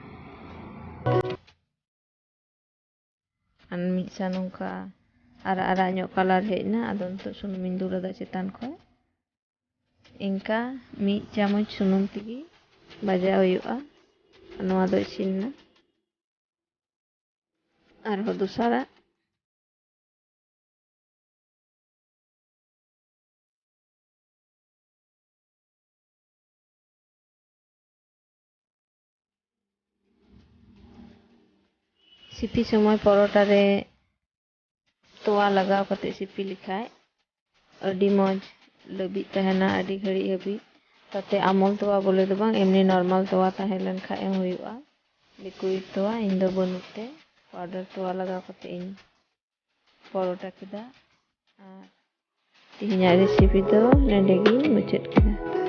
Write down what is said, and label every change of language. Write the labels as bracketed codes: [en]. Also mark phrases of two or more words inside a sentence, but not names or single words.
[sat] आर मिसा नोंका आरा आरा ñok कलर हेजना आदो नितो सुनुमिन दुलदा चेतान खय इनका 1 चामच सुनुम तिगी बाजा हुआ नोआ दो इसिनना आर हो दुसारा सिपि समय परोटा रे तोवा लगाव काते सिपि लिखाय अडी मज लबित तहेना अडी घड़ी हबी ताते आमोल तोवा बोले दो बांग एमनी नॉर्मल तोवा ताहे लेन खा एम हुआ लिक्विड तोवा इन दो बनुते पाउडर तोवा लगाव काते इन परोटा केदा आर तिहिñाग रेसिपि दो नेडे गिñ मुचाद केदा।